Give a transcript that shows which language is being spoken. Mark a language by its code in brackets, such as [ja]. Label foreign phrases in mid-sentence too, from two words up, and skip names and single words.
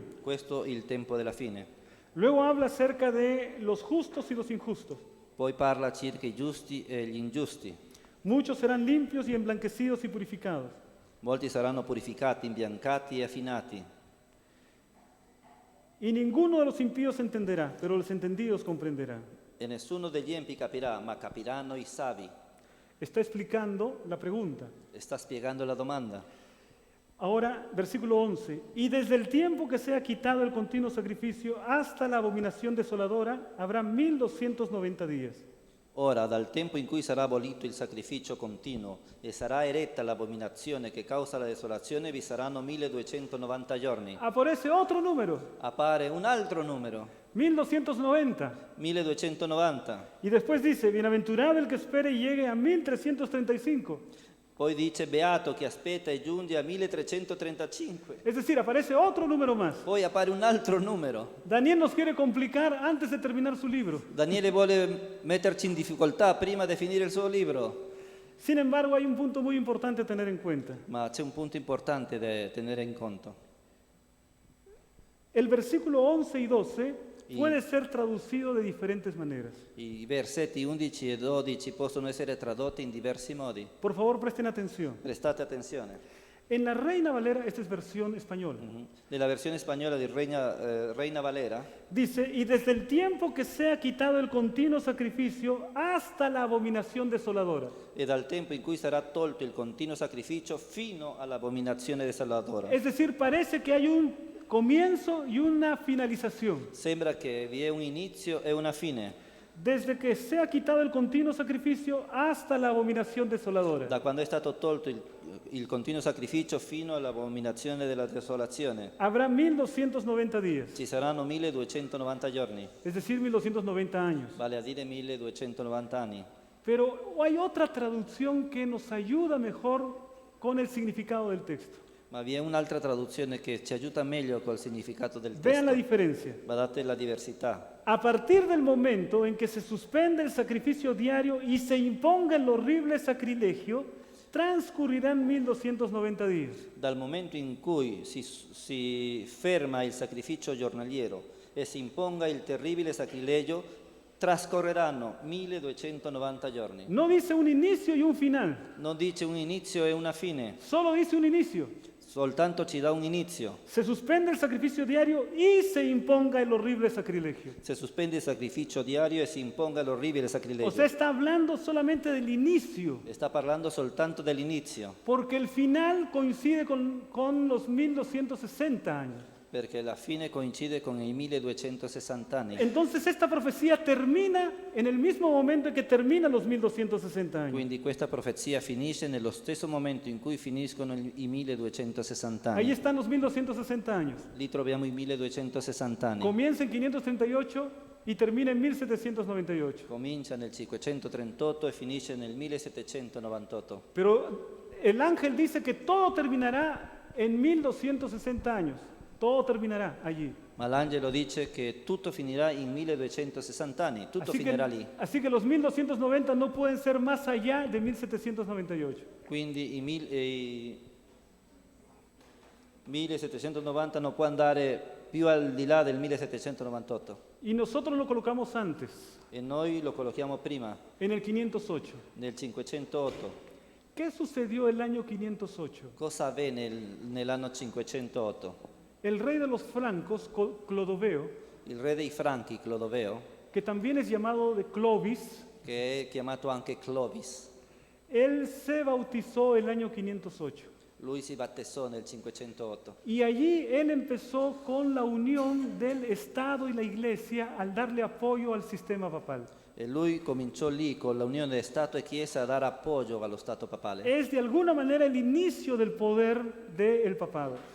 [it] Questo è il tempo della fine. [es] Luego habla acerca de los justos y los injustos. [it] Poi parla circa i giusti e gli ingiusti. [es] Muchos serán limpios y emblanquecidos y purificados. [it] Molti saranno purificati, imbiancati e affinati. [es] Y ninguno de los impíos entenderá, pero los entendidos comprenderán. [it] E nessuno degli empi capirà, ma capiranno i savi. [es] Está explicando la pregunta. [it] Sta spiegando la domanda. [es] Ahora, versículo 11. Y desde el tiempo que sea quitado el continuo sacrificio hasta la abominación desoladora, habrá 1290 días. [it] Ora, dal tempo in cui sarà abolito il sacrificio continuo e sarà eretta l'abominazione che causa la desolazione, vi saranno 1290 giorni. [es] Aparece otro número, [it] Appare un altro numero, [es] 1290. [it] 1290. [es] Y después dice, bienaventurado el que espere y llegue a 1335. [it] Poi dice, beato chi aspetta e giunge a 1335. [es] Es decir, aparece otro número más. [it] Poi appare un altro numero. [es] Daniel nos quiere complicar antes de terminar su libro. [it] Daniele vuole metterci in difficoltà prima di finire il suo libro. [es] Sin embargo, hay un punto muy importante a tener en cuenta. [it] Ma c'è un punto importante da tenere in conto. [es] El versículo 11 y 12 Y- puede ser traducido de diferentes maneras. [it] I versetti 11 e 12 possono essere tradotti in diversi modi. [es] Por favor, presten atención. [it] Prestate attenzione. [es] En la Reina Valera, esta es versión española, [it] Nella versione spagnola di Reina Valera [es] dice, y desde el tiempo que sea quitado el continuo sacrificio hasta la abominación desoladora. [it] e dal tempo in cui sarà tolto il continuo sacrificio fino all'abominazione desoladora. [es] Es decir, parece que hay un comienzo y una finalización. [it] Sembra che vi è un inizio e una fine, [es] Desde que sea quitado el continuo sacrificio hasta la abominación desoladora. [it] da quando è stato tolto il continuo sacrificio fino all'abominazione della desolazione. [es] Habrá 1290 días, [it] Ci saranno 1290 giorni, [es] es decir, 1290 años. [it] vale a dire 1290 anni. [es] Pero hay otra traducción que nos ayuda mejor con el significado del texto. [it] Ma vi è un'altra traduzione che ci aiuta meglio col significato del [es] Vean la [it] testo. [es] diferencia. [it] Guardate la diversità. [es] A partir del momento en que se suspende el sacrificio diario y se imponga el horrible sacrilegio, transcurrirán 1290 días. [it] Dal momento in cui si ferma il sacrificio giornaliero e si imponga il terribile sacrilegio, trascorreranno 1290 giorni. [es] No dice un inicio y un final, [it] Non dice un inizio e una fine, [es] solo dice un inicio. [it] soltanto ci dà un inizio. [es] Se suspende el sacrificio diario y se imponga el horrible sacrilegio. [it] Se sospende il sacrificio diario e si imponga l'orribile [es] O [it] sacrilegio. [es] sea, está hablando solamente del inicio, [it] Sta parlando soltanto dell'inizio, [es] porque el final coincide con los 1260 años. [it] perché la fine coincide con i 1260 anni. [es] Entonces esta profecía termina en el mismo momento en que terminan los 1260 años. [it] Quindi questa profezia finisce nello stesso momento in cui finiscono i 1260 [es] Ahí [it] anni. [es] están los 1260 años. [it] Lì troviamo i 1260 anni. [es] Comienza en 538 y termina en 1798. [it] Comincia nel 538 e finisce nel 1798. [es] Pero el ángel dice que todo terminará en 1260 años. Todo terminará allí. [it] Ma l'angelo dice che tutto finirà in 1260 anni, tutto finirà lì. [es] Así que los 1290 no pueden ser más allá de 1798. [it] Quindi i 1790 non può andare più al di là del 1798. [es] Y nosotros lo colocamos antes, [it] E noi lo collochiamo prima, [es] en el 508. [it] nel 508. [es] ¿Qué sucedió el año 508? [it] Cosa avvenne nell'anno 508? [es] El rey de los francos, Clodoveo, [it] Il re dei Franchi, Clodoveo, [es] que también es llamado de Clovis, [it] che è chiamato anche Clovis, [es] él se bautizó el año 508. [it] lui si battezzò nel 508. [es] Y allí él empezó con la unión del Estado y la Iglesia al darle apoyo al sistema papal. [it] E lui cominciò lì con l'unione di Stato e Chiesa a dare appoggio allo Stato papale. [es] Es de alguna manera el inicio del poder del papado.